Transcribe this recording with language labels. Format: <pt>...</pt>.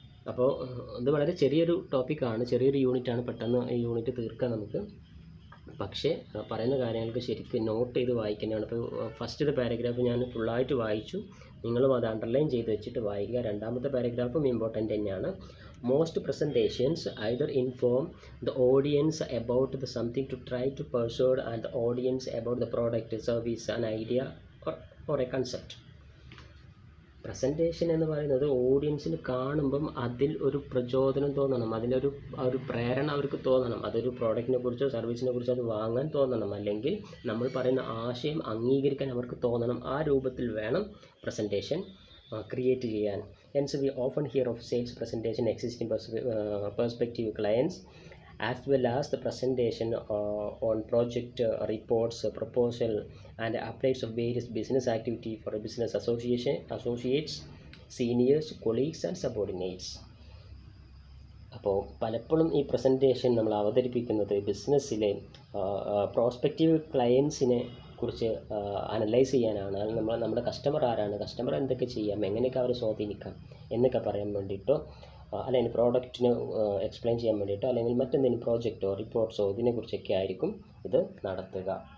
<ml>അപ്പോൾ ഇത് വളരെ ചെറിയൊരു ടോപ്പിക്കാണ്, ചെറിയൊരു യൂണിറ്റാണ്. പെട്ടെന്ന് ഈ യൂണിറ്റ് തീർക്കാം നമുക്ക്. പക്ഷേ പറയുന്ന കാര്യങ്ങൾക്ക് ശരിക്കും നോട്ട് ചെയ്ത് വായിക്കുന്നതാണ്. ഇപ്പോൾ ഫസ്റ്റത്തെ പാരഗ്രാഫ് ഞാൻ ഫുള്ളായിട്ട് വായിച്ചു, നിങ്ങളും അത് അണ്ടർലൈൻ ചെയ്ത് വെച്ചിട്ട് വായിക്കുക. രണ്ടാമത്തെ പാരഗ്രാഫും ഇമ്പോർട്ടൻ്റ് തന്നെയാണ്.</ml> <en>Most presentations either inform the audience about the something to try to persuade and the audience about the product, service, an idea or a concept.</en> <ml>Presentation എന്ന് പറയുന്നത് ഓഡിയൻസിന് കാണുമ്പം അതിൽ ഒരു പ്രചോദനം തോന്നണം, അതിലൊരു പ്രേരണ അവർക്ക് തോന്നണം. അതൊരു പ്രോഡക്റ്റിനെ കുറിച്ചോ സർവീസിനെ കുറിച്ചോ അത് വാങ്ങാൻ തോന്നണം, അല്ലെങ്കിൽ നമ്മൾ പറയുന്ന ആശയം അംഗീകരിക്കാൻ അവർക്ക് തോന്നണം. ആ രൂപത്തിൽ വേണം പ്രസൻറ്റേഷൻ ക്രിയേറ്റ് ചെയ്യാൻ.</ml> <en>Hence we often hear of sales presentation existing prospective clients as well as the presentation on project reports, proposal and updates of various business activity for a business associates, seniors, colleagues and subordinates.</en> <ml>അപ്പോൾ പലപ്പോഴും ഈ presentation നമ്മൾ അവതരിപ്പിക്കുന്നത് ബിസിനസ്സിലെ prospective ക്ലയൻസിനെ കുറിച്ച് analyse ചെയ്യാനാണ്. നമ്മുടെ customer ആരാണ്, customer എന്തൊക്കെ ചെയ്യാം, എങ്ങനെയൊക്കെ അവരെ സ്വാധീനിക്കാം എന്നൊക്കെ പറയാൻ വേണ്ടിയിട്ടോ, അല്ലെങ്കിൽ പ്രോഡക്റ്റിനെ എക്സ്പ്ലെയിൻ ചെയ്യാൻ വേണ്ടിയിട്ടോ, അല്ലെങ്കിൽ മറ്റെന്തെങ്കിലും പ്രോജക്റ്റോ റിപ്പോർട്ട്സോ ഇതിനെക്കുറിച്ചൊക്കെ ആയിരിക്കും ഇത് നടത്തുക.</ml>